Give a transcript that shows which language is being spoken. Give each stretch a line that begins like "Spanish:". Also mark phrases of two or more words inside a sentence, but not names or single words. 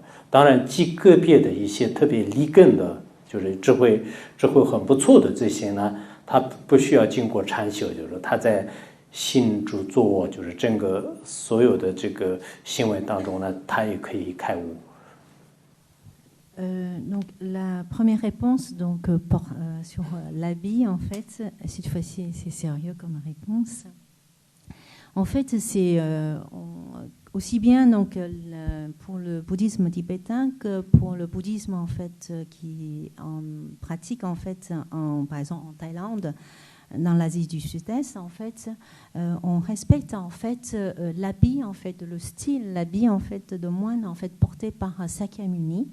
Chinese: 当然，极个别的一些特别立根的，就是智慧很不错的这些呢，他不需要经过禅修，就是他在行住坐卧，就是整个所有的这个行为当中呢，他也可以开悟。
French: Donc la première réponse donc sur l'habit en fait, cette fois-ci c'est sérieux comme réponse. En fait, c'est aussi bien donc pour le bouddhisme tibétain que pour le bouddhisme en fait qui en pratique en fait par exemple en Thaïlande, dans l'Asie du Sud-Est en fait, on respecte en fait l'habit en fait, le style, l'habit en fait de moine en fait porté par Sakyamuni.